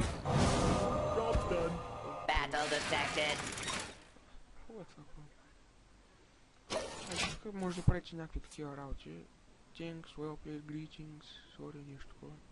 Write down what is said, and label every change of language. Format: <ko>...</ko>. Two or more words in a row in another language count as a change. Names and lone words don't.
<en>Job's done. Battle detected.</en> <bg>Хубаво е това. Тук може да правите някакви такива работи.</bg> <en>Thanks, well-played, greetings, sorry,</en> <bg>нещо такова.</bg>